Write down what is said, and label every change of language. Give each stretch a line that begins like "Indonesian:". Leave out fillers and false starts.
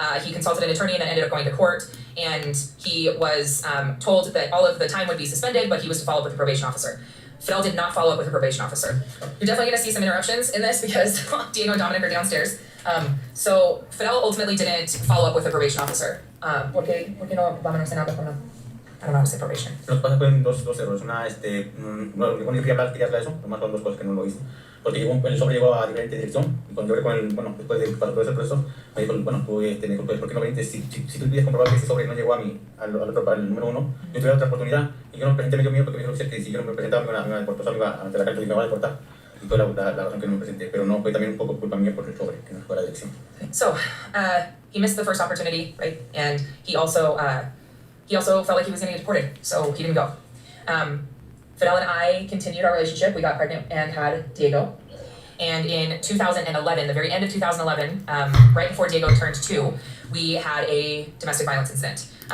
English: He consulted an attorney and then ended up going to court. And he was told that all of the time would be suspended, but he was to follow up with the probation officer. Fidel did not follow up with the probation officer. You're definitely going to see some interruptions in this because Diego and Dominic are downstairs. So Fidel ultimately didn't follow up with the probation officer.
Spanish: ¿Por qué no vamos a hablar con
English: I don't know how to say probation.
Spanish: Lo que pasa fueron dos errores. Una, no, cuando yo quería hablar eso, nomás fueron dos cosas que no lo hice. Porque el sobre llegó a diferente dirección, y cuando yo hablé con después de pasar todo ese proceso, me dijo, tú, me dijo, ¿por qué no viniste? Si tú pudieras comprobar que ese sobre no llegó a mí, al número 1, yo tuviera otra oportunidad, y yo no me presenté medio mío porque me dijo que si yo no me presentaba me iba a deportar, o sea, me iba ante la cárcel y me iba a deportar. Y toda la razón que no me presenté, pero no fue también un poco culpa mía por el sobre, que no fue la dirección.
English: So, he missed the first opportunity, right? And he also felt like he was going to get deported, so he didn't go. Fidel and I continued our relationship. We got pregnant and had Diego. And in 2011, the very end of 2011, right before Diego turned 2, we had a domestic violence incident.